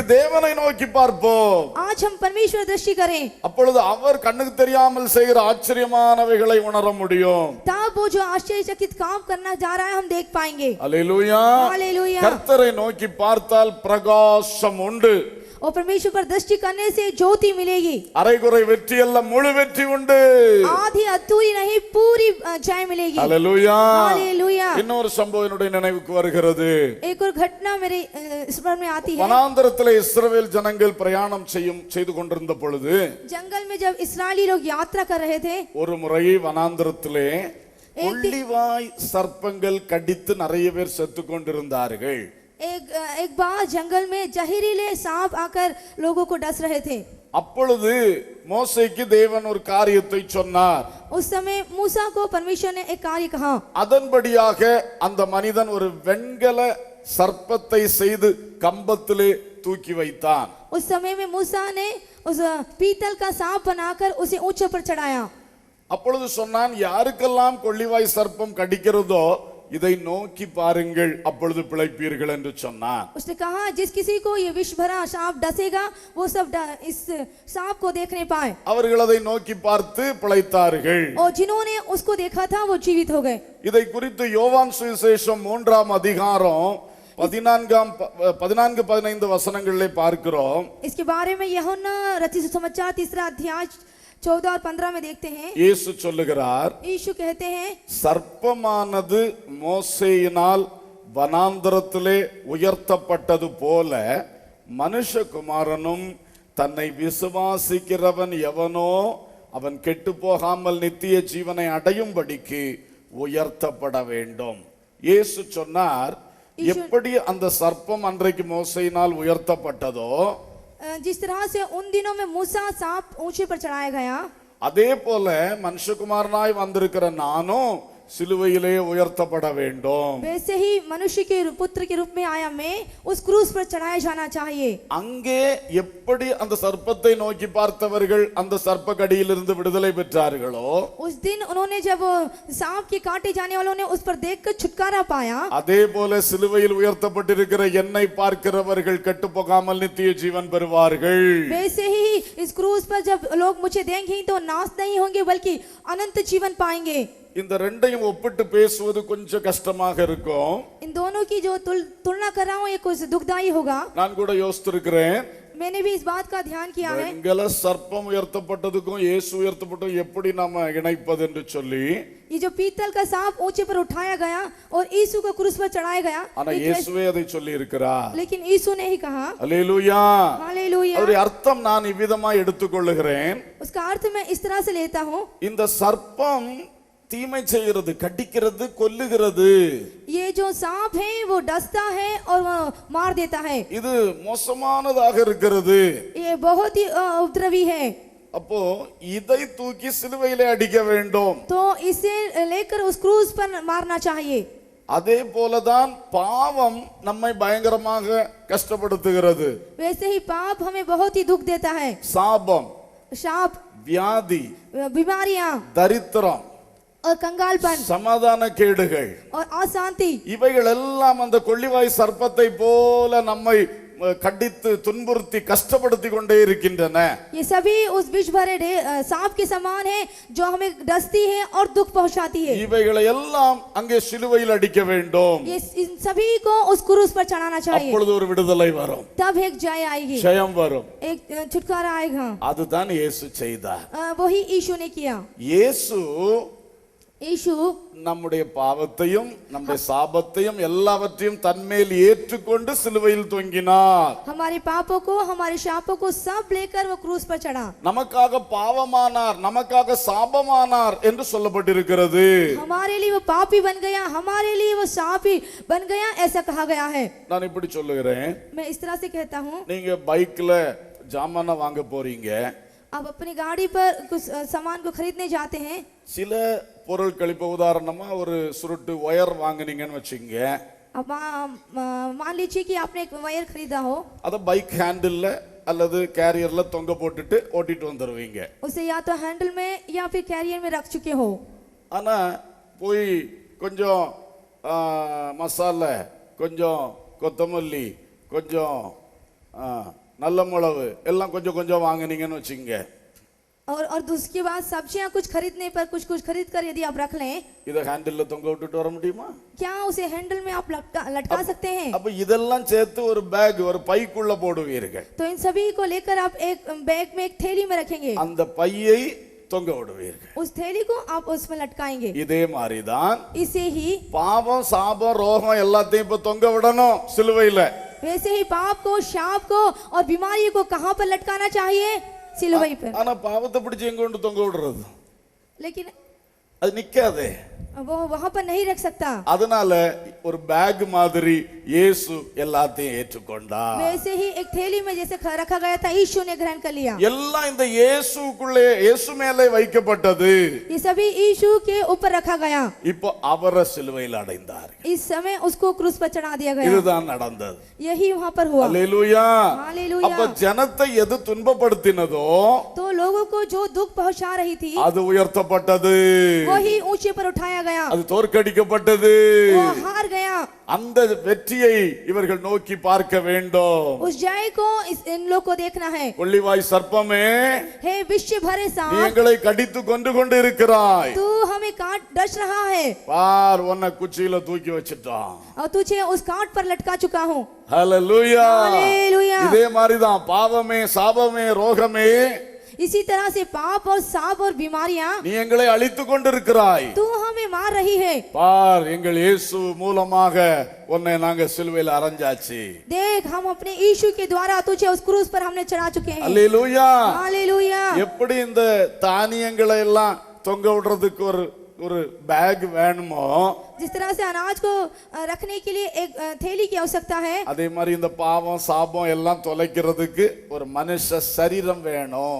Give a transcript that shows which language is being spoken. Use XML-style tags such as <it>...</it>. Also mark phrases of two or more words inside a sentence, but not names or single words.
<hi>हैं।</hi> <ta>தேவனை நோக்கி பார்ப்போம்.</ta> <hi>आज हम परमेश्वर दृष्टि करें,</hi> <ta>அப்பொழுது அவர் கண்ணுக்கு தெரியாமல் செய்கிற ஆச்சரியமானவைகளை உணர முடியும்.</ta> <hi>तब वो जो आश्चर्यचकित काम करना जा रहा है हम देख पाएंगे।</hi> <ta>அல்லேலூயா.</ta> <hi>हालेलुया।</hi> <ta>கர்த்தரை நோக்கி பார்த்தால் பிரகாசம் உண்டு.</ta> <hi>और परमेश्वर पर दृष्टि करने से ज्योति मिलेगी।</hi> <ta>அரைகுறை வெற்றி அல்ல, முழு வெற்றி உண்டு.</ta> <hi>आधी अधूरी नहीं, पूरी जय मिलेगी।</hi> <ta>அல்லேலூயா.</ta> <hi>हालेलुया।</hi> <ta>இன்னொரு சம்பவம் என்னுடைய நினைவுக்கு வருகிறது.</ta> <hi>एक और घटना मेरे स्मरण में आती है।</hi> <ta>வனாந்தரத்திலே இஸ்ரவேல் ஜனங்கள் பிரயாணம் செய்து கொண்டிருந்த பொழுது</ta> <hi>जंगल में जब इस्राएली लोग यात्रा कर रहे थे,</hi> <ta>ஒரு முறை வனாந்தரத்திலே கொள்ளிவாய் சர்ப்பங்கள் கடித்து நிறைய பேர் செத்து கொண்டிருந்தார்கள்.</ta> <hi>एक बार जंगल में जहरीले सांप आकर लोगों को डस रहे थे।</hi> <ta>அப்பொழுது மோசேக்கு தேவன் ஒரு காரியத்தை சொன்னார்.</ta> <hi>उस समय मूसा को परमेश्वर ने एक कार्य कहा।</hi> <ta>அதன்படியாக அந்த மனிதன் ஒரு வெண்கல சர்ப்பத்தை செய்து கம்பத்திலே தூக்கி வைத்தான்.</ta> <hi>उस समय में मूसा ने उस पीतल का सांप बनाकर उसे ऊंचे पर चढ़ाया।</hi> <ta>அப்பொழுது சொன்னான், யாருக்கெல்லாம் கொள்ளிவாய் சர்ப்பம் கடிக்கிறதோ இதை நோக்கி பாருங்கள், அப்பொழுது பிழைப்பீர்கள் என்று சொன்னான்.</ta> <hi>उसने कहा जिस किसी को ये विष भरा सांप डसेगा वो सब इस सांप को देखने पाए।</hi> <ta>அவர்கள் அதை நோக்கி பார்த்து பிழைத்தார்கள்.</ta> <hi>और जिन्होंने उसको देखा था वो जीवित हो गए।</hi> <ta>இதை குறித்து யோவான் சுவிசேஷம் 3ஆம் அதிகாரம் 14-15 வசனங்களிலே பார்க்கிறோம்.</ta> <hi>इसके बारे में यूहन्ना रचित सुसमाचार 3 अध्याय 14 और 15 में देखते हैं।</hi> <ta>இயேசு சொல்லுகிறார்,</ta> <hi>यीशु कहते हैं,</hi> <ta>சர்ப்பமானது மோசேயினால் வனாந்தரத்திலே உயர்த்தப்பட்டது போல மனுஷகுமாரனும் தன்னை விசுவாசிக்கிறவன் எவனோ அவன் கெட்டு போகாமல் நித்திய ஜீவனை அடையும்படிக்கு உயர்த்தப்பட வேண்டும். இயேசு சொன்னார், எப்படி அந்த சர்ப்பம் அன்றைக்கு மோசேயினால் உயர்த்தப்பட்டதோ,</ta> <hi>जिस तरह से उन दिनों में मूसा सांप ऊंचे पर चढ़ाया गया,</hi> <ta>அதே போல மனுஷகுமாரனாய் வந்திருக்கிற நானும் சிலுவையிலே உயர்த்தப்பட வேண்டும்.</ta> <hi>वैसे ही मनुष्य के पुत्र के रूप में आया मैं उस क्रूस पर चढ़ाया जाना चाहिए।</hi> <ta>அங்கே எப்படி அந்த சர்ப்பத்தை நோக்கி பார்த்தவர்கள் அந்த சர்ப்ப கடியிலிருந்து விடுதலை பெற்றார்களோ,</ta> <hi>उस दिन उन्होंने जब सांप के काटे जाने वालों ने उस पर देखकर छुटकारा पाया,</hi> <ta>அதே போல சிலுவையில் உயர்த்தப்பட்டிருக்கிற என்னை பார்க்கிறவர்கள் கெட்டு போகாமல் நித்திய ஜீவன் பெறுவார்கள்.</ta> <hi>वैसे ही इस क्रूस पर जब लोग मुझे देंगे तो नाश नहीं होंगे बल्कि अनंत जीवन पाएंगे।</hi> <ta>இந்த ரெண்டையும் ஒப்பிட்டு பேசுவது கொஞ்சம் கஷ்டமாக இருக்கும்.</ta> <hi>इन दोनों की जो तुलना कर रहा हूँ ये कुछ दुखदायी होगा।</hi> <ta>நான் கூட யோசித்திருக்கிறேன்,</ta> <hi>मैंने भी इस बात का ध्यान किया है।</hi> <ta>வெண்கல சர்ப்பம் உயர்த்தப்பட்டதுக்கும் இயேசு உயர்த்தப்பட்டதும் எப்படி நாம இணைப்பது என்று சொல்லி,</ta> <hi>ये जो पीतल का सांप ऊंचे पर उठाया गया और यीशु को क्रूस पर चढ़ाया गया,</hi> <ta>ஆனா இயேசுவே அதை சொல்லி இருக்கிறார்.</ta> <hi>लेकिन यीशु ने ही कहा।</hi> <ta>அல்லேலூயா.</ta> <hi>हालेलुया।</hi> <ta>அவருடைய அர்த்தம் நான் இவ்விதமா எடுத்துக்கொள்ளுகிறேன்.</ta> <hi>उसका अर्थ मैं इस तरह से लेता हूँ,</hi> <ta>இந்த சர்ப்பம் தீமை செய்கிறது, கடிக்கிறது, கொல்லுகிறது.</ta> <hi>ये जो सांप है वो डसता है और वो मार देता है।</hi> <ta>இது மோசமானதாக இருக்கிறது.</ta> <hi>ये बहुत ही उपद्रवी है।</hi> <ta>அப்போ இதை தூக்கி சிலுவையிலே அடிக்க வேண்டும்.</ta> <hi>तो इसे लेकर उस क्रूस पर मारना चाहिए।</hi> <ta>அதே போலதான் பாவம் நம்மை பயங்கரமாக கஷ்டப்படுத்துகிறது.</ta> <hi>वैसे ही पाप हमें बहुत ही दुख देता है।</hi> <ta>சாபம்,</ta> <hi>शाप,</hi> <ta>வியாதி,</ta> <hi>बीमारियां</hi> <ta>தரித்திரம்,</ta> <hi>और कंगालपन</hi> <ta>சமாதான கேடுகள்,</ta> <hi>और अशांति,</hi> <ta>இவைகள் எல்லாம் அந்த கொள்ளிவாய் சர்ப்பத்தை போல நம்மை கடித்து துன்புறுத்தி கஷ்டப்படுத்தி கொண்டே இருக்கின்றன.</ta> <hi>ये सभी उस विष भरे सांप के समान है जो हमें डसती है और दुख पहुंचाती है।</hi> <ta>இவைகளை எல்லாம் அங்கே சிலுவையில் அடிக்க வேண்டும்.</ta> <hi>ये इन सभी को उस क्रूस पर चढ़ाना चाहिए।</hi> <ta>அப்பொழுது ஒரு விடுதலை வரும்,</ta> <hi>तब एक जय आएगी,</hi> <ta>ஜெயம் வரும்.</ta> <hi>एक छुटकारा आएगा।</hi> <ta>அதுதான் இயேசு செய்தார்.</ta> <hi>वही यीशु ने किया।</hi> <ta>இயேசு</ta> <hi>यीशु</hi> <ta>நம்முடைய பாவத்தையும் நம்முடைய சாபத்தையும் எல்லாவற்றையும் தன்மேல் ஏற்றுக்கொண்டு சிலுவையில் தொங்கினார்.</ta> <hi>हमारे पापों को, हमारे शापों को सब लेकर वो क्रूस पर चढ़ा।</hi> <ta>நமக்காக பாவமானார், நமக்காக சாபமானார் என்று சொல்லப்பட்டிருக்கிறது.</ta> <hi>हमारे लिए वो पापी बन गया, हमारे लिए वो शापी बन गया, ऐसा कहा गया है।</hi> <ta>நான் இப்படி சொல்லுகிறேன்,</ta> <hi>मैं इस तरह से कहता हूँ,</hi> <ta>நீங்க பைக்ல ஜாமான வாங்க போறீங்க,</ta> <hi>आप अपनी गाड़ी पर कुछ सामान को खरीदने जाते हैं।</hi> <ta>சில பொருட்கள் இப்போ உதாரணமா ஒரு சுருட்டு ஒயர் வாங்குனீங்கன்னு வச்சுங்க,</ta> <hi>अब मान लीजिए कि आपने एक वायर खरीदा हो,</hi> <ta>அத பைக் ஹேண்டில்ல அல்லது கேரியர்ல தொங்க போட்டுட்டு ஓட்டிட்டு வந்துருவீங்க.</ta> <hi>उसे या तो हैंडल में या फिर कैरियर में रख चुके हो।</hi> <ta>ஆனா போய் கொஞ்சம் மசாலா, கொஞ்சம் கொத்தமல்லி, கொஞ்சம் நல்ல மிளகு எல்லாம் கொஞ்சம் கொஞ்சம் வாங்குனீங்கன்னு வச்சுங்க,</ta> <hi>और उसके बाद सब्जियां कुछ खरीदने पर कुछ कुछ खरीद कर यदि आप रख लें,</hi> <ta>இத ஹேண்டில்ல தொங்க விட்டுட்டு வர முடியுமா?</ta> <hi>क्या उसे हैंडल में आप लटका सकते हैं?</hi> <ta>அப்ப இதெல்லாம் சேர்த்து ஒரு பேக், ஒரு பைக்குள்ள போடுவீர்கள்.</ta> <hi>तो इन सभी को लेकर आप एक बैग में, एक थैली में रखेंगे,</hi> <ta>அந்த பையை தொங்க விடுவீர்கள்.</ta> <hi>उस थैली को आप उसमें लटकाएंगे।</hi> <ta>இதே மாதிரிதான்</ta> <hi>इसे ही</hi> <ta>பாவம், சாபம், ரோகம் எல்லாத்தையும் இப்ப தொங்க விடணும் சிலுவையில.</ta> <hi>वैसे ही पाप को, शाप को और बीमारी को कहां पर लटकाना चाहिए? सिलवई पर।</hi> <ta>ஆனா பாவத்தை பிடிச்சு எங்க கொண்டு தொங்க விடுறது?</ta> <hi>लेकिन</hi> <ta>அது நிக்காதே.</ta> <hi>वो वहां पर नहीं रख सकता।</hi> <ta>அதனால ஒரு பேக் மாதிரி இயேசு எல்லாத்தையும் ஏற்றுக்கொண்டார்.</ta> <hi>वैसे ही एक थैली में जैसे रखा गया था, यीशु ने ग्रहण कर लिया।</hi> <ta>எல்லாம் இந்த இயேசுக்குள்ளே, இயேசு மேலே வைக்கப்பட்டது.</ta> <hi>ये सभी यीशु के ऊपर रखा गया।</hi> <ta>இப்போ அவரை சிலுவையில் அடைந்தார்.</ta> <hi>इस समय उसको क्रूस पर चढ़ा दिया गया।</hi> <ta>இதுதான் நடந்தது.</ta> <hi>यही वहां पर हुआ।</hi> <ta>அல்லேலூயா.</ta> <hi>हालेलुया।</hi> <ta>அப்ப ஜனத்தை எது துன்பப்படுத்தினதோ</ta> <hi>तो लोगों को जो दुख पहुंचा रही थी,</hi> <ta>அது உயர்த்தப்பட்டது,</ta> <hi>वही ऊंचे पर उठाया गया,</hi> <ta>அது தோற்கடிக்கப்பட்டது.</ta> <hi>वो हार गया।</hi> <ta>அந்த வெற்றியை இவர்கள் நோக்கி பார்க்க வேண்டும்.</ta> <hi>उस जय को इन लोग को देखना है।</hi> <ta>கொள்ளிவாய் சர்ப்பமே,</ta> <hi>हे विश्व भरे</hi> <ta>நீ</ta> <hi>सांप,</hi> <ta>எங்களை கடித்து கொண்டு கொண்டு இருக்கிறாய்.</ta> <hi>तू हमें काट डस रहा है</hi> <ta>பார், உன்னை குச்சியில தூக்கி வச்சிட்டான்.</ta> <hi>और तुझे उस काट पर लटका चुका हूँ।</hi> <ta>ஹல்லேலூயா.</ta> <hi>हालेलुया।</hi> <ta>இதே மாதிரிதான் பாவமே, சாபமே, ரோகமே,</ta> <hi>इसी तरह से पाप और सांप और बीमारियां,</hi> <ta>நீ எங்களை அழித்து கொண்டிருக்கிறாய்.</ta> <hi>तू हमें मार रही है।</hi> <ta>பார், எங்கள் இயேசு மூலமாக உன்னை நாங்க சிலுவையில் அறைஞ்சாச்சு.</ta> <hi>देख, हम अपने यीशु के द्वारा तुझे उस क्रूस पर हमने चढ़ा चुके हैं।</hi> <ta>அல்லேலூயா.</ta> <hi>हालेलुया।</hi> <ta>எப்படி இந்த தானியங்களை எல்லாம் தொங்க விடுறதுக்கு ஒரு பேக் வேணுமோ,</ta> <hi>जिस तरह से अनाज को रखने के लिए एक थैली की आवश्यकता है,</hi> <ta>அதே மாதிரி இந்த பாவம், சாபம் எல்லாம் தொலைக்கிறதுக்கு ஒரு மனுஷ சரீரம் வேணும்.</ta>